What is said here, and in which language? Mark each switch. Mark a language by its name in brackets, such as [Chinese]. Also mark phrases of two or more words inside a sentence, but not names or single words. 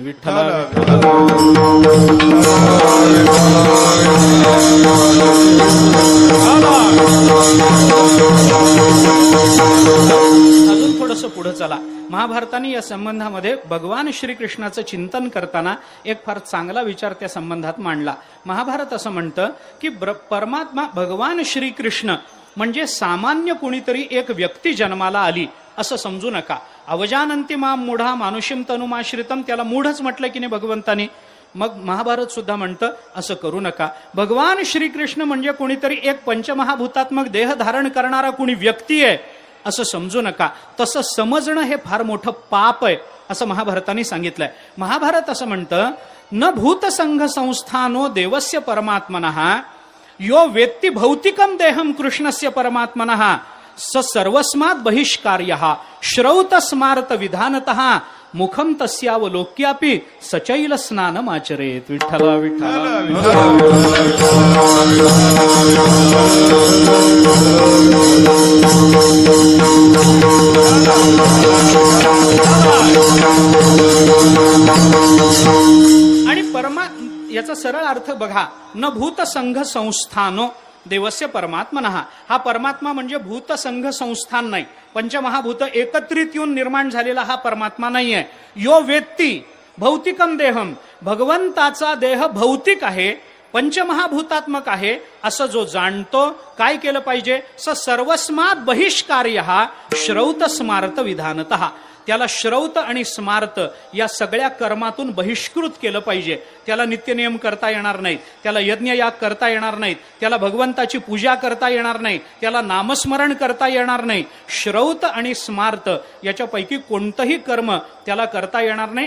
[Marathi] विठ्ठल अजून थोडस पुढे चला. महाभारताने या संबंधामध्ये भगवान श्रीकृष्णाचं चिंतन करताना एक फार चांगला विचार त्या संबंधात मांडला. महाभारत असं म्हणतं की परमात्मा भगवान श्रीकृष्ण म्हणजे सामान्य कुणीतरी एक व्यक्ती जन्माला आली असं समजू नका. [Sanskrit] अवजानंती माम मूढा मानुषीम तनुमाश्रितम, [Marathi] त्याला मूढच म्हटलं की नाही भगवंतानी. मग महाभारत सुद्धा म्हणतं असं करू नका. भगवान श्रीकृष्ण म्हणजे कोणीतरी एक पंचमहाभूतात्मक देह धारण करणारा कुणी व्यक्ती आहे असं समजू नका. तसं समजणं हे फार मोठं पाप आहे असं महाभारताने सांगितलंय. महाभारत असं म्हणतं, [Sanskrit] न भूतसंघ संस्थानो देवस्य परमात्मनः यो वेत्ती भौतिकम देहम कृष्णस्य परमात्मनः स सर्वस्मात् बहिष्कार्यः श्रौत स्मार्त विधानतः मुखम तस्यावलोक्यापि सचैल स्नानमाचरेत. [Marathi] विठ्ठला विठ्ठला. आणि याचा सरळ अर्थ बघा. [Sanskrit] न भूतसंघ संस्थानो देवस्य परमात्मनः, [Marathi] हा परमात्मा म्हणजे भूतसंघ संस्थान नाही. पंचमहाभूत एकत्रित येऊन निर्माण झालेला हा परमात्मा नाहीये. [Sanskrit] यो वेत्ती भौतिकम देहम, [Marathi] भगवंताचा देह भौतिक आहे, पंचमहाभूतात्मक आहे असं जो जाणतो, काय केलं पाहिजे? [Sanskrit] स सर्वस्मात् बहिष्कार्यः श्रौत स्मार्त विधानतः, [Marathi] त्याला श्रौत आणि स्मार्त या सगळ्या कर्मातून बहिष्कृत केलं पाहिजे. त्याला नित्यनियम करता येणार नाहीत, त्याला यज्ञयाग करता येणार नाहीत, त्याला भगवंताची पूजा करता येणार नाही, त्याला नामस्मरण करता येणार नाही. श्रौत आणि स्मार्त याच्यापैकी कोणतंही कर्म त्याला करता येणार नाही.